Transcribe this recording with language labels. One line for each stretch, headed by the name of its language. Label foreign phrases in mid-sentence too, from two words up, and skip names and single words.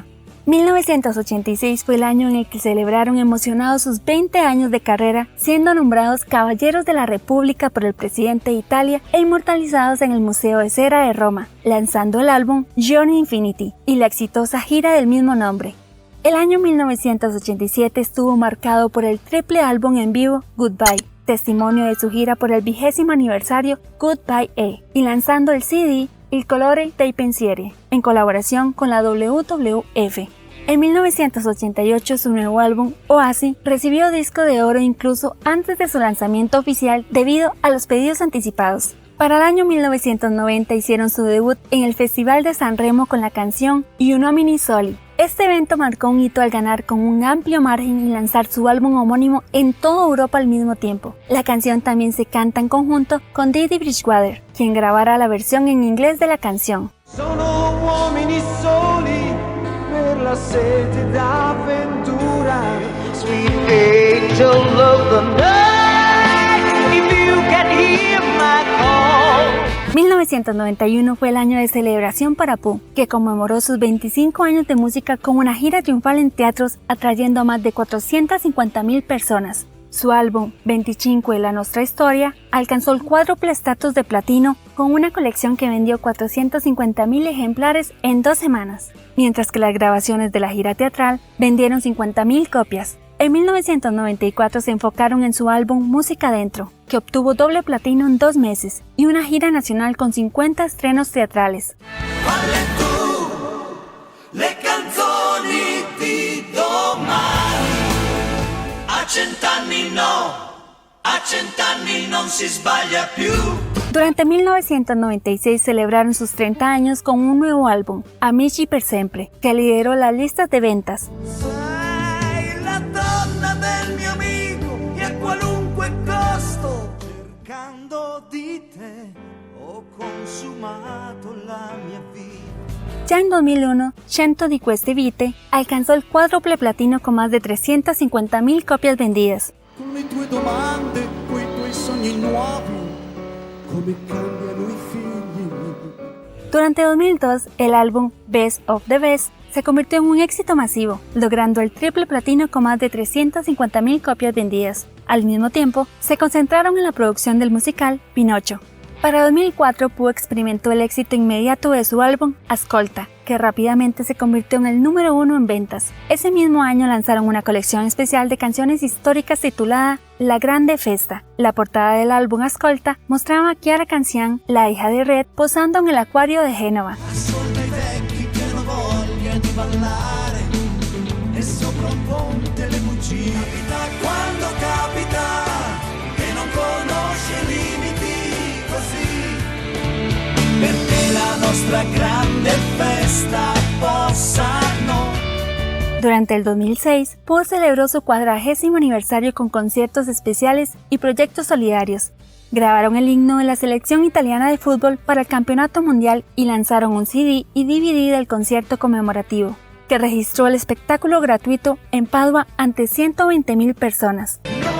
Spanish: 1986 fue el año en el que celebraron emocionados sus 20 años de carrera, siendo nombrados Caballeros de la República por el presidente de Italia e inmortalizados en el Museo de Cera de Roma, lanzando el álbum Journey Infinity y la exitosa gira del mismo nombre. El año 1987 estuvo marcado por el triple álbum en vivo Goodbye, testimonio de su gira por el 20º aniversario Goodbye y lanzando el CD Il colore dei pensieri, en colaboración con la WWF. En 1988 su nuevo álbum, Oasis, recibió disco de oro incluso antes de su lanzamiento oficial debido a los pedidos anticipados. Para el año 1990 hicieron su debut en el Festival de San Remo con la canción You Know Me Soli. Este evento marcó un hito al ganar con un amplio margen y lanzar su álbum homónimo en toda Europa al mismo tiempo. La canción también se canta en conjunto con Didi Bridgewater, quien grabará la versión en inglés de la canción.
Italian: Sono uomini soli per la sete d'avventura.
English: Sweet angel of the night, if you can hear my call.
Spanish: 1991 fue el año de celebración para Pooh, que conmemoró sus 25 años de música con una gira triunfal en teatros, atrayendo a más de 450.000 personas. Su álbum 25 La Nostra Storia alcanzó el cuádruple estatus de platino con una colección que vendió 450.000 ejemplares en 2 semanas, mientras que las grabaciones de la gira teatral vendieron 50.000 copias. En 1994 se enfocaron en su álbum Música Dentro, que obtuvo doble platino en 2 meses, y una gira nacional con 50 estrenos teatrales.
Italian: Le canzoni di domani, a 100 anni no, a 100 anni non si sbaglia più.
Spanish: Durante 1996 celebraron sus 30 años con un nuevo álbum, Amici per sempre, que lideró las listas de ventas.
Italian: Sei la donna del mio amico e a qualunque costo, Cercando di te ho consumato la mia vita.
Spanish: Ya en 2001, Cento di queste vite alcanzó el cuádruple platino con más de 350.000 copias vendidas.
Italian: Con le tue domande, coi tuoi sogni nuovi, come cambiano i figli.
Spanish: Durante 2002, el álbum Best of the Best se convirtió en un éxito masivo, logrando el triple platino con más de 350.000 copias vendidas. Al mismo tiempo, se concentraron en la producción del musical Pinocho. Para 2004, Pooh experimentó el éxito inmediato de su álbum Ascolta, que rápidamente se convirtió en el número 1 en ventas. Ese mismo año lanzaron una colección especial de canciones históricas titulada La Grande Festa. La portada del álbum Ascolta mostraba a Chiara Canzian, la hija de Red, posando en el acuario de Génova.
Italian: Ascolta i vecchi che hanno voglia di ballare e sopra un ponte le bugie. Capita quando capita che non conosce limiti così, perché la nostra grande festa possano.
Spanish: Durante el 2006, Pooh celebró su 40º aniversario con conciertos especiales y proyectos solidarios. Grabaron el himno de la selección italiana de fútbol para el Campeonato Mundial y lanzaron un CD y DVD del concierto conmemorativo, que registró el espectáculo gratuito en Padua ante 120.000 personas.